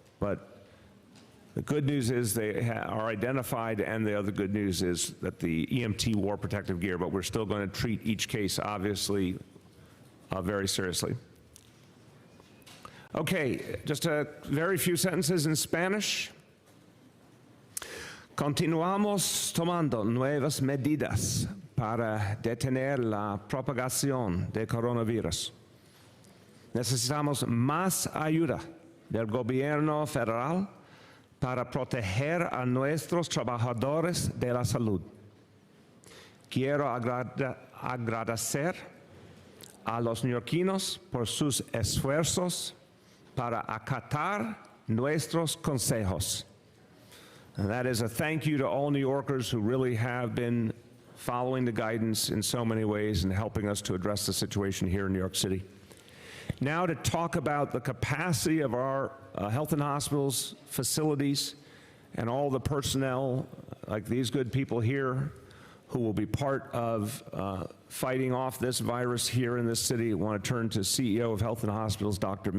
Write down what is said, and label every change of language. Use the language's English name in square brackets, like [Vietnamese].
[English] But the good news is they are identified, and the other good news is that the EMT wore protective gear, but we're still going to treat each case, obviously, very seriously. Okay, just a very few sentences in Spanish. [Spanish] Continuamos tomando nuevas medidas para detener la propagación del coronavirus. Necesitamos más ayuda del gobierno federal para proteger a nuestros trabajadores de la salud. Quiero agradecer a los neoyorquinos por sus esfuerzos para acatar nuestros consejos. [English] And that is a thank you to all New Yorkers who really have been following the guidance in so many ways and helping us to address the situation here in New York City. Now to talk about the capacity of our health and hospitals, facilities, and all the personnel, like these good people here, who will be part of fighting off this virus here in this city. I want to turn to CEO of Health and Hospitals, Dr.